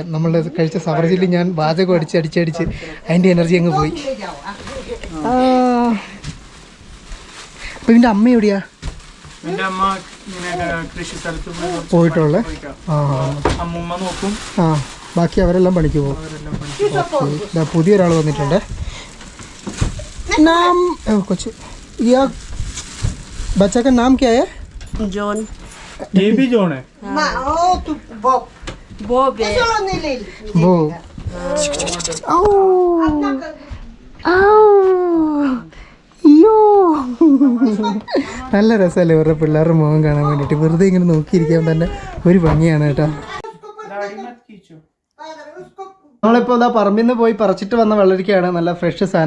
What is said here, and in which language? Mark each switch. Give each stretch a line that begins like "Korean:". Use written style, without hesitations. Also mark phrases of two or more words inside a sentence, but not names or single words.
Malayalam: നമ്മൾ കഴിച്ച സവർജിൽ ഞാൻ വാചകം അടിച്ചടിച്ച് അതിൻ്റെ എനർജി അങ്ങ് പോയി. അപ്പോൾ ഇതിൻ്റെ അമ്മ എവിടെയാ പോയിട്ടുള്ളത്? ബാക്കി അവരെല്ലാം പണിക്ക് പോകും. പുതിയൊരാൾ വന്നിട്ടുണ്ട്.
Hindi: नाम कुछ या बच्चा का नाम क्या है? जॉन. ये भी जॉन है. बॉब है.
Malayalam: वो നല്ല രസമല്ലേ ഇവരുടെ പിള്ളേരുടെ മുഖം കാണാൻ വേണ്ടിയിട്ട്. വെറുതെ ഇങ്ങനെ നോക്കിയിരിക്കാൻ തന്നെ ഒരു ഭംഗിയാണ് കേട്ടോ. നമ്മളിപ്പോൾ ഇതാ പറമ്പിൽ നിന്ന് പോയി പറിച്ചിട്ട് വന്ന വെള്ളരിക്കയാണ്, നല്ല ഫ്രഷ് സാധനം.